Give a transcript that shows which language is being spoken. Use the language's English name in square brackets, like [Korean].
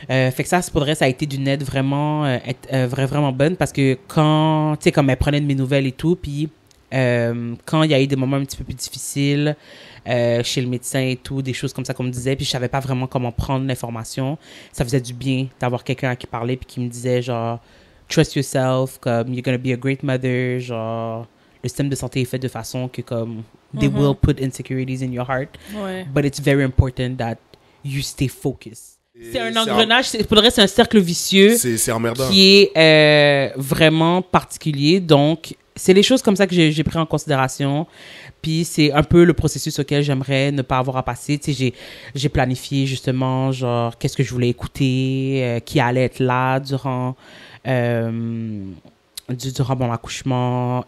[French] Fait que ça, c'est pour vrai, ça a été d'une aide vraiment, vraiment bonne parce que quand, tu sais, comme elle prenait de mes nouvelles et tout, puis quand il y a eu des moments un petit peu plus difficiles chez le médecin et tout, des choses comme ça qu'on me disait, puis je savais pas vraiment comment prendre l'information, ça faisait du bien d'avoir quelqu'un à qui parler puis qui me disait genre, [English] trust yourself, [French] comme [English] you're gonna be a great mother, [French] genre, le système de santé est fait de façon que comme, [English] they will put insecurities in your heart, [French] Ouais. [English] but it's very important that you stay focused. [French] C'est un c'est engrenage, pour le reste, c'est un cercle vicieux C'est emmerdant. qui est vraiment particulier. Donc, c'est les choses comme ça que j'ai pris en considération. Puis, c'est un peu le processus auquel j'aimerais ne pas avoir à passer. Tu sais, j'ai planifié justement, genre, qu'est-ce que je voulais écouter, qui allait être là durant mon accouchement.